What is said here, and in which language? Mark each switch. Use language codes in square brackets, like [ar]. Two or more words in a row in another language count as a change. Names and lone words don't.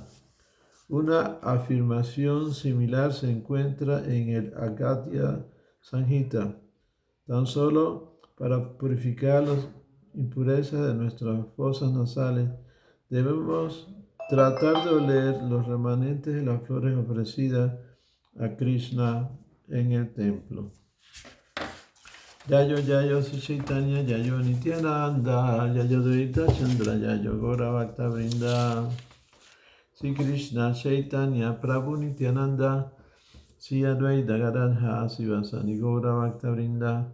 [es] Una afirmación similar se encuentra en el Agadya Sanhita. Tan solo para purificar las impurezas de nuestras fosas nasales, debemos tratar de oler los remanentes de las flores ofrecidas a Krishna en el templo. [sa] यायो यायो श्री चैतन्य यायो नित्यानन्द यायो द्वैत चन्द्र यायो गौर भक्त वृन्द. श्री कृष्ण चैतन्य प्रभु नित्यानन्द श्री अद्वैत गदाधर शिवसनि गौर भक्त वृन्द.